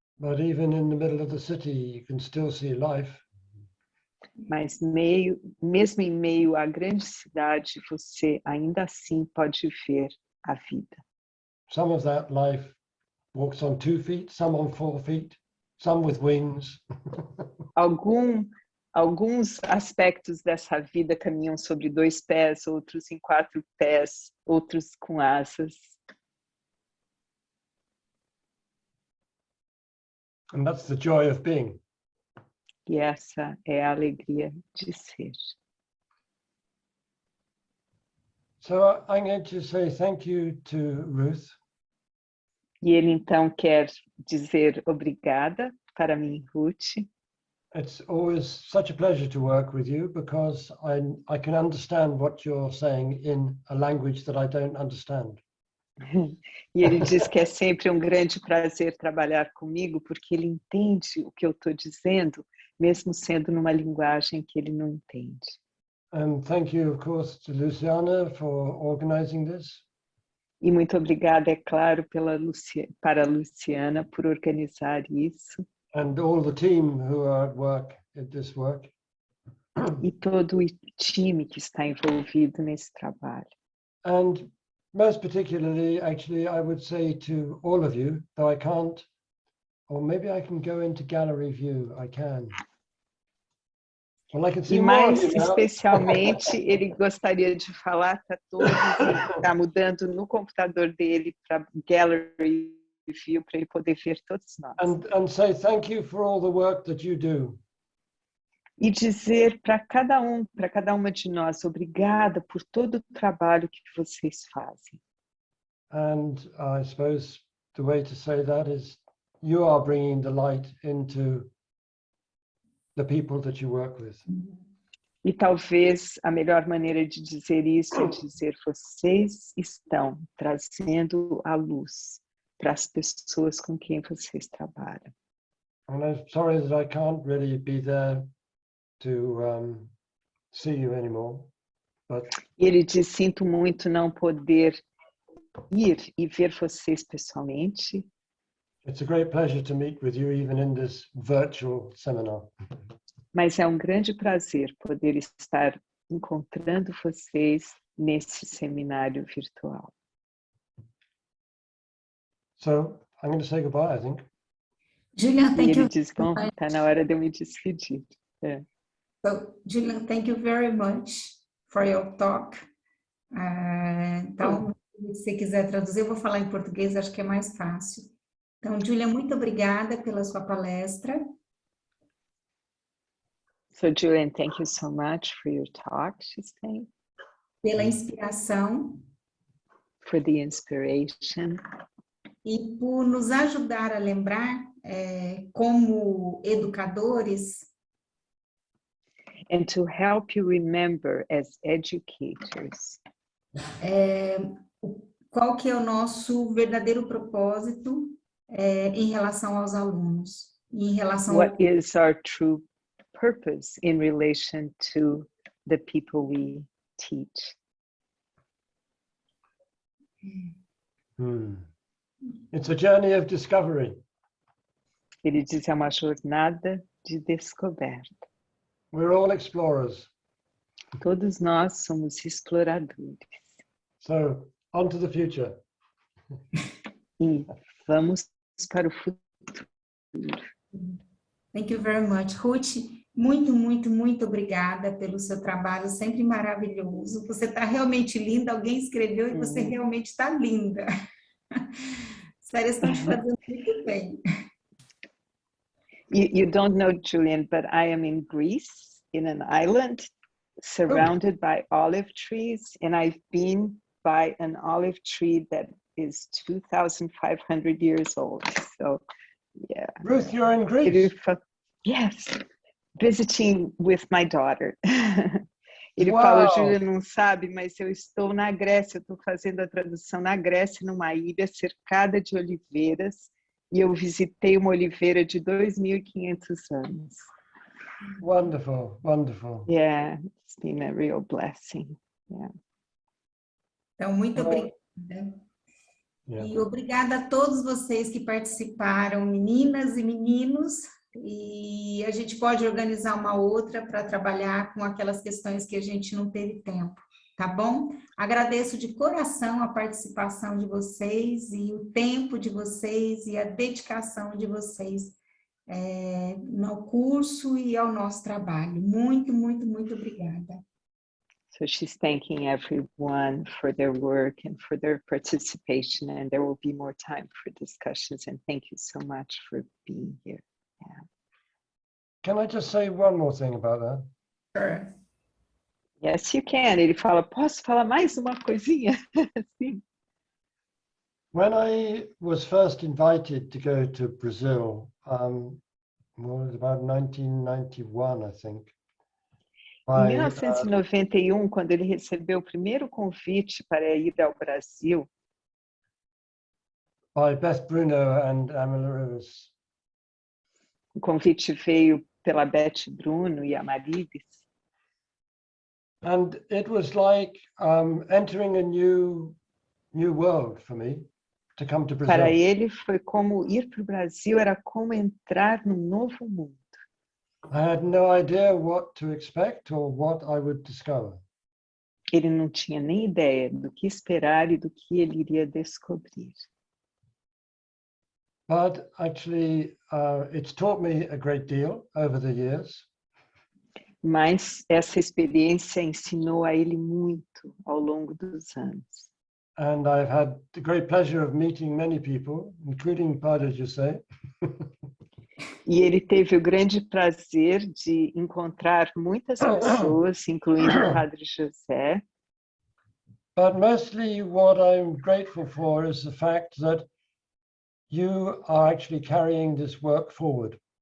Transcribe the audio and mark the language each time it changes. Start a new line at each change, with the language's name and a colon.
English: But even in the middle of the city, you can still see life.
Portuguese: Mas mesmo em meio à grande cidade, você ainda assim pode ver a vida.
English: Some of that life walks on 2 feet, some on 4 feet. some with wings.
Portuguese: Alguns aspectos dessa vida caminham sobre 2 pés, outros em 4 pés, outros com asas.
English: And that's the joy of being.
Portuguese: E essa é a alegria de ser.
English: So I'm going to say thank you to Ruth.
Portuguese: E ele então quer dizer obrigada para mim, Ruth.
English: It's always such a pleasure to work with you because I can understand what you're saying in a language that I don't understand.
Portuguese: E ele diz que é sempre um grande prazer trabalhar comigo porque ele entende o que eu estou dizendo, mesmo sendo numa linguagem que ele não entende.
English: And thank you, of course, to Luciana for organizing this.
Portuguese: E muito obrigada, é claro, para a Luciana por organizar isso.
English: And all the team who are at work at this work.
Portuguese: E todo o time que está envolvido nesse trabalho.
English: And most particularly, actually, I would say to all of you, though I can't, or maybe I can go into gallery view, I can. Well, I can see
Portuguese: E
English: more
Portuguese: mais
English: of you now.
Portuguese: especialmente, ele gostaria de falar para todos, está mudando no computador dele para gallery view, para ele poder ver todos nós.
English: And say thank you for all the work that you do.
Portuguese: E dizer para cada uma de nós, obrigada por todo o trabalho que vocês fazem.
English: And I suppose the way to say that is you are bringing the light into the people that you work with.
Portuguese: E talvez a melhor maneira de dizer isso é dizer vocês estão trazendo a luz para as pessoas com quem vocês trabalham.
English: And I'm sorry that I can't really be there to see you anymore, but
Portuguese: Ele diz, sinto muito não poder ir e ver vocês pessoalmente,
English: it's a great pleasure to meet with you even in this virtual seminar.
Portuguese: mas é um grande prazer poder estar encontrando vocês nesse seminário virtual.
English: So I'm going to say goodbye, I think. Julian,
Portuguese: E
English: thank
Portuguese: ele
English: you.
Portuguese: diz, bom, está na hora de eu me despedir. É.
English: So, Julian, thank you very much for your talk.
Portuguese: Então, se você quiser traduzir, eu vou falar em português, acho que é mais fácil. Então, Julian, muito obrigada pela sua palestra.
English: So, Julian, thank you so much for your talk, she's saying.
Portuguese: Pela inspiração.
English: For the inspiration.
Portuguese: E por nos ajudar a lembrar, como educadores,
English: And to help you remember as educators.
Portuguese: Qual que é o nosso verdadeiro propósito em relação aos alunos? Em relação
English: What is our true purpose in relation to the people we teach? It's a journey of discovery.
Portuguese: Ele diz, é uma jornada de descoberta.
English: We're all explorers.
Portuguese: Todos nós somos exploradores.
English: So, on to the future.
Portuguese: E vamos para o futuro.
English: Thank you very much.
Portuguese: Ruth, muito, muito, muito obrigada pelo seu trabalho, sempre maravilhoso. Você está realmente linda, alguém escreveu e você realmente está linda. Sério, estão te fazendo muito bem.
English: You don't know, Julian, but I am in Greece, in an island, surrounded by olive trees, and I've been by an olive tree that is 2,500 years old. So, yeah. Ruth, you're in Greece? Yes, visiting with my daughter.
Portuguese: Ele
English: Wow.
Portuguese: fala, Julia não sabe, mas eu estou na Grécia, eu estou fazendo a tradução na Grécia, numa ilha cercada de oliveiras, e eu visitei uma oliveira de 2.500 anos.
English: Wonderful, wonderful. Yeah, it's been a real blessing. Yeah.
Portuguese: Então, muito obrigada.
English: Yeah.
Portuguese: E obrigada a todos vocês que participaram, meninas e meninos, e a gente pode organizar uma outra para trabalhar com aquelas questões que a gente não teve tempo, tá bom? Agradeço de coração a participação de vocês e o tempo de vocês e a dedicação de vocês no curso e ao nosso trabalho. Muito, muito, muito obrigada.
English: So she's thanking everyone for their work and for their participation, and there will be more time for discussions, and thank you so much for being here. Yeah. Can I just say one more thing about that? Sure. Yes, you can.
Portuguese: Ele fala, posso falar mais uma coisinha? Sim.
English: When I was first invited to go to Brazil, well, it was about 1991, I think.
Portuguese: Em 1991, quando ele recebeu o primeiro convite para ir ao Brasil,
English: by Beth Bruno and Amalurides.
Portuguese: o convite veio pela Beth Bruno e Amarilis.
English: And it was like entering a new world for me to come to Brazil.
Portuguese: Para ele foi como ir para o Brasil, era como entrar num novo mundo.
English: I had no idea what to expect or what I would discover.
Portuguese: Ele não tinha nem ideia do que esperar e do que ele iria descobrir.
English: But actually, it's taught me a great deal over the years.
Portuguese: Mas essa experiência ensinou a ele muito ao longo dos anos.
English: And I've had the great pleasure of meeting many people, including Padre José.
Portuguese: E ele teve o grande prazer de encontrar muitas pessoas, incluindo o Padre José.
English: But mostly what I'm grateful for is the fact that you are actually carrying this work forward.